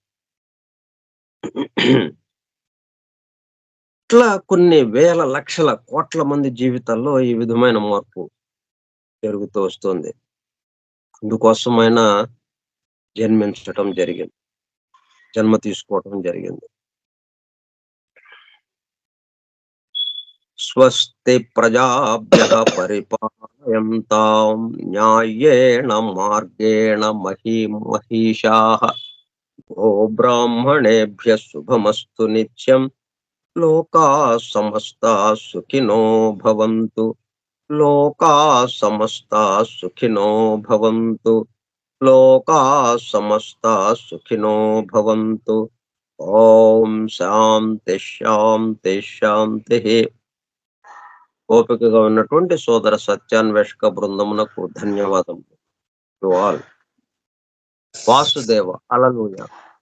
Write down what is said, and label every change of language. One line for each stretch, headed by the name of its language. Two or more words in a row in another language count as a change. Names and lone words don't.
Telugu: ఇట్లా కొన్ని వేల లక్షల కోట్ల మంది జీవితాల్లో ఈ విధమైన మార్పు జరుగుతూ వస్తుంది. అందుకోసం ఆయన జన్మించటం జరిగింది. జన్మ తీసుకోవటం జరిగింది.
Sanskrit: స్వస్తి ప్రజాభ్యః పరిపాలయంతాం న్యాయేణ మార్గేణ మహీషాః గోబ్రాహ్మణేభ్యః శుభమస్తు నిత్యం. లోకాః సమస్తాః సుఖినో భవంతు. లోకాః సమస్తాః సుఖినో భవంతు. లోకాః సమస్తాః సుఖినో భవంతు. ఓం శాంతి శాంతి శాంతిః.
Telugu: ఓపికగా ఉన్నటువంటి సోదర సత్యాన్వేషక బృందమునకు ధన్యవాదములు.
English: to all. వాసుదేవ. హల్లెలూయా.